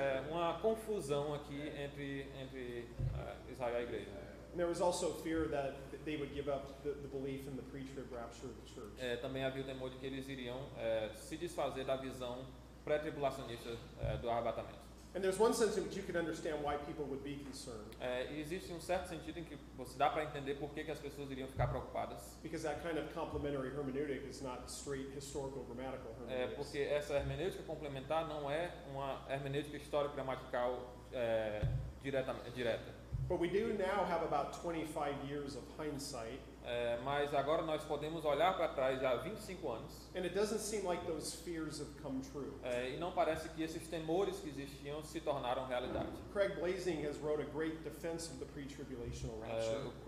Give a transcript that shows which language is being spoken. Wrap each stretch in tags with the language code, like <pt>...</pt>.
<pt>Uma confusão aqui entre Israel e a igreja.</pt> <en>And there was also fear that they would give up the belief in the pre-trib rapture of the church.</en> <pt>Também havia o temor de que eles iriam se desfazer da visão pré-tribulacionista do arrebatamento.</pt> <en>And there's one sense in which you could understand why people would be concerned.</en> <pt>Existe certo sentido em que você dá para entender por que as pessoas iriam ficar preocupadas.</pt> <en>Because that kind of complementary hermeneutic is not straight historical grammatical hermeneutics.</en> <pt>Porque essa hermenêutica complementar não é uma hermenêutica histórica gramatical direta.</pt> <en>But we do now have about 25 years of hindsight.</en> <pt>Mas agora nós podemos olhar para trás já há 25 anos.</pt> <en>And it doesn't seem like those fears have come true.</en> <pt>E não parece que esses temores que existiam se tornaram realidade.</pt> <en>Craig Blazing has wrote a great defense of the pre-tribulational rapture.</en>